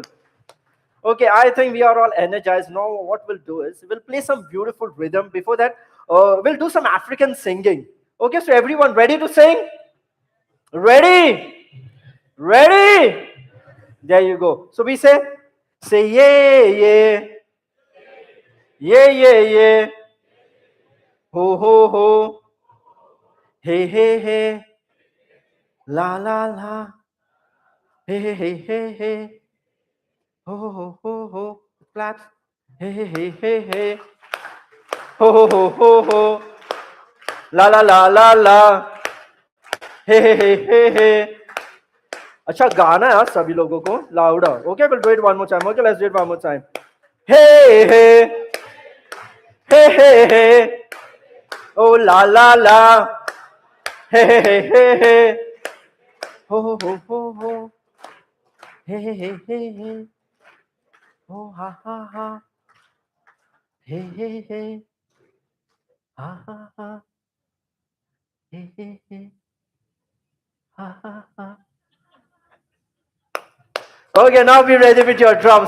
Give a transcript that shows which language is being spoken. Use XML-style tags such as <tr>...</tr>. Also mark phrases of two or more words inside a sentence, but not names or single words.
<en>Okay, I think we are all energized. Now what we'll do is, we'll play some beautiful rhythm. Before that, we'll do some African singing. Okay, so everyone ready to sing? Ready? There you go. So we say yeah. Ho. Hey. La. Hey. Ho. Flat. Hey. Ho. La. Hey.</en> <hi>अच्छा गाना है सभी लोगों को louder.</hi> <en>Okay, we'll do it one more time. Okay, let's do it one more time. Hey. Oh la la la. Hey. Ho. Hey. Oh ha. Hey. Ha. Hey. Ha. Okay, now be ready with your drums.</en>